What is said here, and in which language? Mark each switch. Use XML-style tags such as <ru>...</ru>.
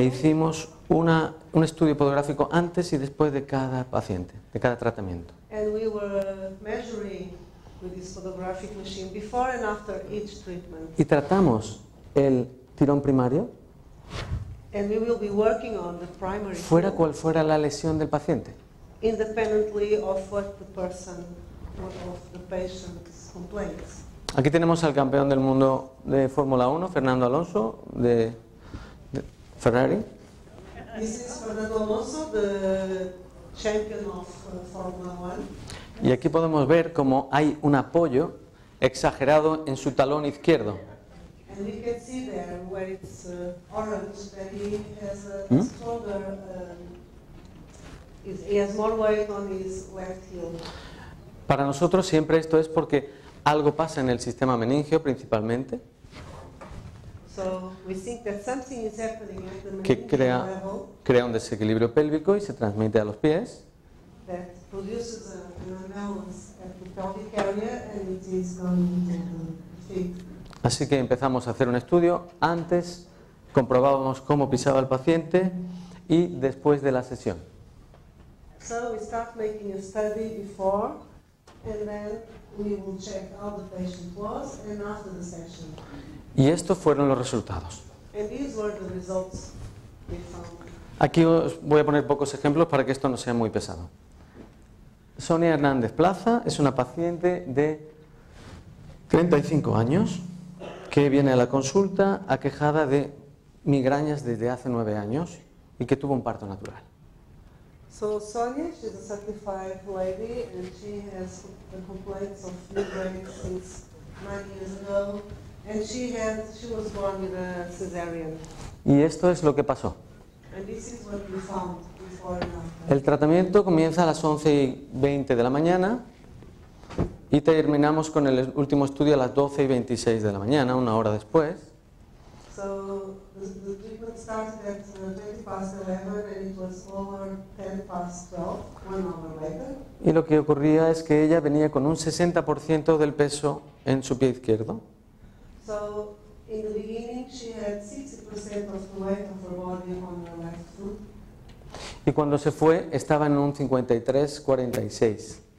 <es>e hicimos un estudio podográfico antes y después de cada paciente, de cada tratamiento.</es> <en>And we were measuring with this photographic machine before and after each treatment.</en> <es>Y tratamos el tirón primario,</es> <en>And we will be working on the primary</en> <es>fuera</es> <en>field,</en> <es>cual fuera la lesión del paciente.</es> <en>independently of what the patient's complaints.</en> <es>Aquí tenemos al campeón del mundo de Fórmula 1, Fernando Alonso, de Ferrari.</es> <en>This is Fernando Alonso, the champion of Formula 1.</en> <es>Y aquí podemos ver cómo hay un apoyo exagerado en su talón izquierdo.</es> <en>And we can see there where it's orange that he has a stronger, he has more weight on his left heel.</en> <es>Para nosotros siempre esto es porque algo pasa en el sistema meningio principalmente,</es> <en>So we think that something is happening at the</en> <es>que</es> <en>meningeal level</en> <es>crea un desequilibrio pélvico y se transmite a los pies.</es> <en>that produces an imbalance at the pelvic area, and it is going into the feet.</en> <es>Así que empezamos a hacer un estudio. Antes comprobábamos cómo pisaba el paciente y después de la sesión.</es> <en>So we start making a study before, and then we will check how the patient was and after the session.</en> <es>Y estos fueron los resultados.</es> <en>And these were the results we found.</en> <es>Aquí os voy a poner pocos ejemplos para que esto no sea muy pesado. Sonia Hernández Plaza es una paciente de 35 años que viene a la consulta aquejada de migrañas desde hace 9 años y que tuvo un parto natural.</es> <en>So Sonia, she's a certified lady, and she has the complaints of migraine since 9 years ago, and she was born with a cesarean.</en> <es>Y esto es lo que pasó.</es> <en>And this is what we found before and after.</en> <es>El tratamiento comienza a las 11:20 de la mañana y terminamos con el último estudio a las 12:26 de la mañana, una hora después.</es> <en>So the treatment started at 20 past 11, and it was over 10 past 12, 1 hour later.</en> <es>Y lo que ocurría es que ella venía con un 60% del peso en su pie izquierdo.</es> <en>So in the beginning, she had 60% of the weight of her body on her left foot,</en> <es>Y cuando se fue estaba en un 53-46.</es>